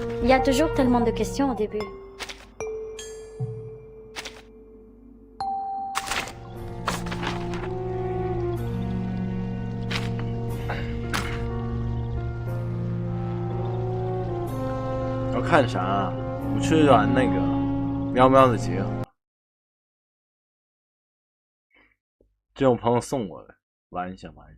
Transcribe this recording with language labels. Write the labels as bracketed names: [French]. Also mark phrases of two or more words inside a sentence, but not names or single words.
[French] y a toujours tellement de questions au début. [Chinese] 要看啥？我去玩那个喵喵的结合，这我朋友送我的，玩一下。